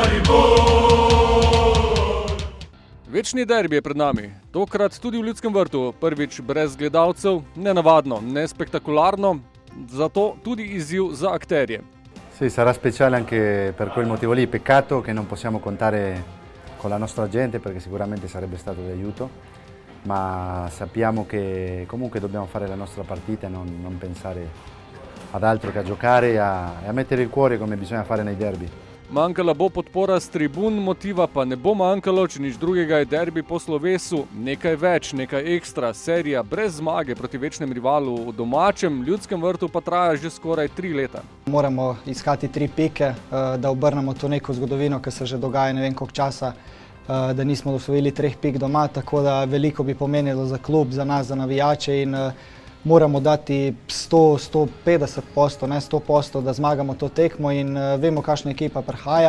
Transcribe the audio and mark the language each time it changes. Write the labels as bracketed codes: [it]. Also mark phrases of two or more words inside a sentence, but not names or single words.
[sl] Večni derbi je pred nami, tokrat tudi v Ljudskem vrtu, prvič brez gledalcev, nenavadno, nespektakularno, zato tudi izziv za akterje. [it] Sì, sarà speciale anche per quel motivo lì, peccato che non possiamo contare con la nostra gente perché sicuramente sarebbe stato di aiuto, ma sappiamo che comunque dobbiamo fare la nostra partita e non pensare ad altro che a giocare e a mettere il cuore come bisogna fare nei derbi. [sl] Manjkala bo podpora s tribun, motiva pa ne bo manjkalo, če nič drugega je derbi po slovesu, nekaj več, nekaj ekstra, serija brez zmage proti večnem rivalu v domačem Ljudskem vrtu pa traja že skoraj 3 leta. Moramo iskati 3 pike, da obrnemo to neko zgodovino, ki se že dogaja ne vem koliko časa, da nismo osvojili 3 pik doma, tako da veliko bi pomenilo za klub, za nas, za navijače in moramo dati 100-150%, ne 100%, da zmagamo to tekmo in vemo, kakšna ekipa prihaja.